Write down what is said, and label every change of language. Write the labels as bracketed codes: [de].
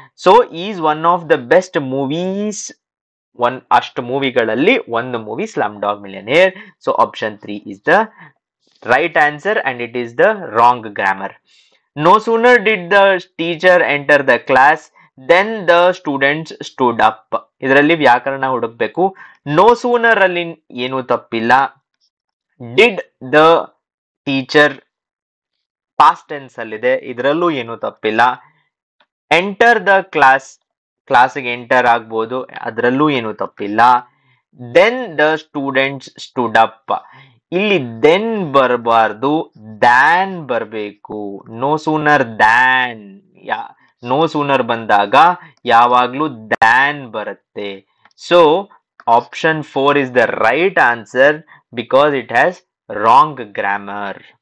[en] so is one of the best movies, [kn] ಅಷ್ಟು ಮೂವಿಗಳಲ್ಲಿ ಒಂದು movie [en] Slumdog millionaire. So option 3 is the right answer and it is the wrong grammar. No sooner did the teacher enter the class then the students stood up. [kn] ಇದರಲ್ಲಿ ವ್ಯಾಕರಣ ಹುಡುಕ್ಬೇಕು. No sooner ಅಲ್ಲಿ ಏನು ತಪ್ಪಿಲ್ಲ. [en] Did the teacher past tense [kn] ಅಲ್ಲಿದೆ, ಇದರಲ್ಲೂ ಏನು ತಪ್ಪಿಲ್ಲ. [en] Enter the class, [kn] ಕ್ಲಾಸಿಗೆ ಎಂಟರ್ ಆಗ್ಬೋದು, ಅದರಲ್ಲೂ ಏನು ತಪ್ಪಿಲ್ಲ. [en] Then the students stood up, [kn] ಇಲ್ಲಿ ದೆನ್ ಬರಬಾರ್ದು, ದ್ಯಾನ್ ಬರಬೇಕು. No sooner than, no sooner ಬಂದಾಗ ಯಾವಾಗ್ಲೂ ದ್ಯಾನ್ ಬರುತ್ತೆ. [en] So option 4 is the right answer because it has wrong grammar.